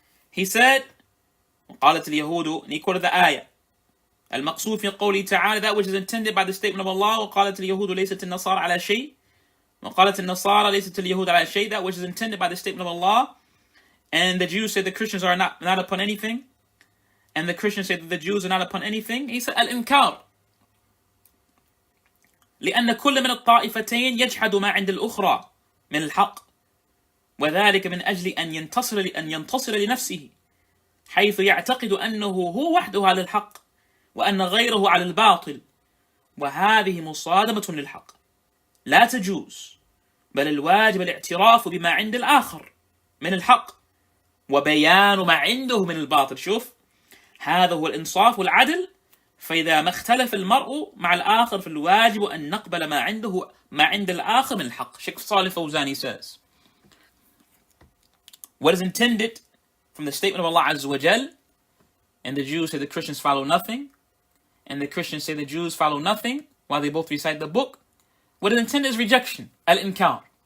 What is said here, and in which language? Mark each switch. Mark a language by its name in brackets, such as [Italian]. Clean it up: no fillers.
[English] He said, [Arabic] قالت اليهود, [English] and he quoted the ayah, [Arabic] المقصود في قوله تعالى, [English] that which is intended by the statement of Allah, [Arabic] وقالت اليهود ليست النصارى على شيء, [English] وقالت النصارى ليست اليهود على شيء, that which is intended by the statement of Allah. And the Jews say the Christians are not upon anything, and the Christians say that the Jews are not upon anything. He said [Arabic] al-inkar, لأن كل من الطائفتين يجحد ما عند الأخرى من الحق. وذلك من أجل أن ينتصر لنفسه حيث يعتقد أنه هو وحده على الحق وأن غيره على الباطل، وهذه مصادمة للحق لا تجوز، بل الواجب الاعتراف بما عند الآخر من الحق وبيان ما عنده من الباطل. شوف، هذا هو الإنصاف والعدل. فإذا ما اختلف المرء مع الآخر فالواجب أن نقبل ما عند الآخر من الحق. [English] Sheikh Salih Fawzani says, what is intended from the statement of Allah Azza wa Jal, and the Jews say the Christians follow nothing, and the Christians say the Jews follow nothing, while they both recite the book, what is intended is rejection, al-inkar.